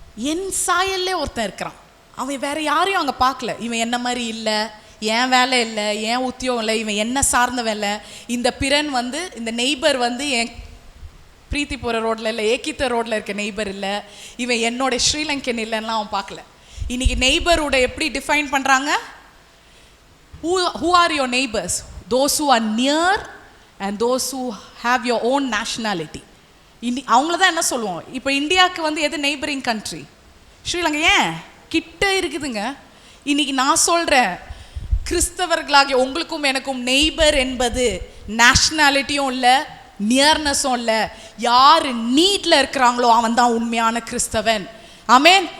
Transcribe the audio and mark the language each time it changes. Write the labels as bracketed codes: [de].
[ta] என் சாயல்லே ஒருத்தன் இருக்கிறான், அவன் வேற யாரையும் அங்கே பார்க்கல, இவன் என்ன மாதிரி இல்லை, ஏன் வேலை இல்லை, ஏன் உத்தியோகம் இல்லை, இவன் என்ன சார்ந்தவன் இல்லை. இந்த பிறன் வந்து இந்த நெய்பர் வந்து என் பிரீத்திபுர ரோட்டில் இல்லை, ஏகித்த ரோட்டில் இருக்க நெய்பர் இல்லை, இவன் என்னோட ஸ்ரீலங்கன் இல்லைன்னா அவன் பார்க்கல. இன்னைக்கு நெய்பரோட எப்படி டிஃபைன் பண்ணுறாங்க? [en] who are your neighbors? Those who are near and those who have your own nationality. [ta] அவங்கள தான் என்ன சொல்லுவோம். இப்போ இந்தியாவுக்கு வந்து எது நெய்பரிங் கண்ட்ரி? ஸ்ரீலங்கா. ஏன் கிட்ட இருக்குதுங்க. இன்னைக்கு நான் சொல்கிறேன், கிறிஸ்தவர்களாகிய உங்களுக்கும் எனக்கும் நெய்பர் என்பது நேஷ்னாலிட்டியும் இல்லை, நியர்னஸும் இல்லை. யார் நீட்டில் இருக்கிறாங்களோ அவன் தான் உண்மையான கிறிஸ்தவன். ஆமேன்.